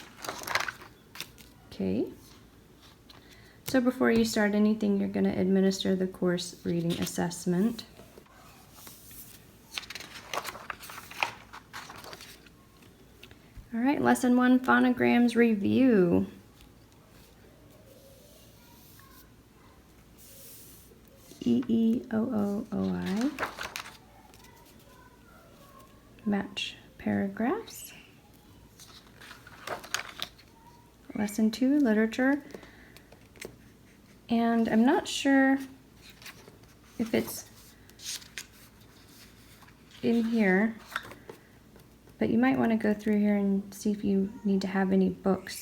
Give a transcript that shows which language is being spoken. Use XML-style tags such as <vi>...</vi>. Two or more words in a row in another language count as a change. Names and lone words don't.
<en>Okay. So before you start anything, you're going to administer the course reading assessment. All right, lesson 1, phonograms review. E-E-O-O-O-I. Match paragraphs. Lesson 2, literature. And I'm not sure if it's in here, but you might want to go through here and see if you need to have any books.</en>